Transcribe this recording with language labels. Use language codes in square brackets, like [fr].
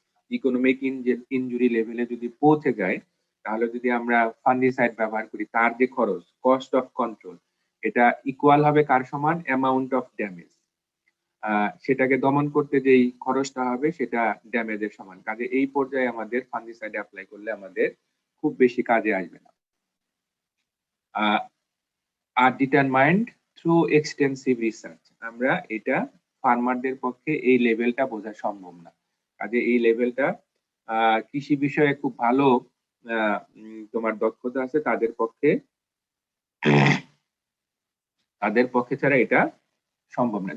[bn] Economic injury লেভেলে যদি পৌঁছে যায় তাহলে যদি আমরা ফাঙ্গিসাইড ব্যবহার করি তার যে খরচ, কস্ট অফ কন্ট্রোল, এটা ইকুয়াল হবে কার সমান? Amount of damage. সেটাকে দমন করতে যেই খরচটা হবে সেটা ড্যামেজের সমান। কাজে এই পর্যায়ে আমাদের ফাঙ্গিসাইড অ্যাপ্লাই করলে আমাদের খুব বেশি কাজে আসবে না। [en] are determined through extensive research. [bn] আমরা এটা ফার্মারদের পক্ষে এই লেভেলটা বোঝা সম্ভব না। কাজে এই লেভেলটা কৃষি বিষয়ে খুব ভালো তোমার দক্ষতা আছে তাদের পক্ষে ছাড়া এটা সম্ভব না।